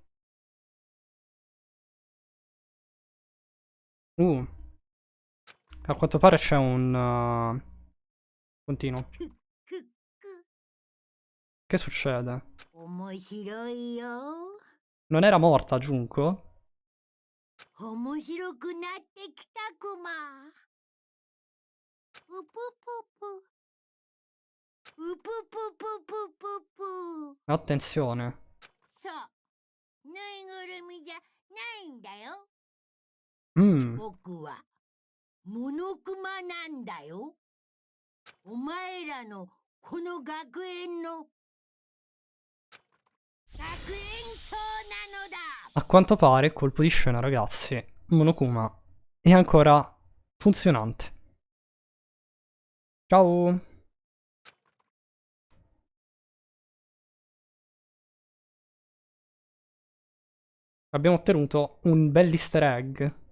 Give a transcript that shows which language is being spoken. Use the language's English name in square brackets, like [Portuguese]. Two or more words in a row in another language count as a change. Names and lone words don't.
[Italian] A quanto pare c'è un... Continuo. Che succede? Non era morta, Junko? [Japanese] 面白くなってきたクマ。うぷぷぷ。うぷぷぷぷぷぷ。 [Italian] Attenzione. [Japanese] そう。ぬいぐるみじゃないんだよ。 Mm. 僕はモノクマなんだよ。お前らのこの学園の学園長なのだ。 [Italian] A quanto pare, colpo di scena, ragazzi. Monokuma è ancora funzionante. Ciao. Abbiamo ottenuto un bel [English] easter egg.